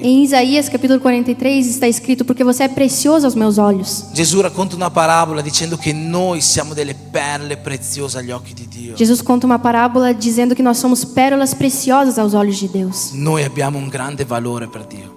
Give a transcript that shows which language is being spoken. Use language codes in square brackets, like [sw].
[pt] Em Isaías capítulo 43 está escrito: porque você é precioso aos meus olhos. [it] Gesù racconta una parabola dicendo che noi siamo delle perle preziose agli occhi di Dio. [pt] Jesus conta uma parábola dizendo que nós somos pérolas preciosas aos olhos de Deus. [it] Noi abbiamo un grande valore per Dio,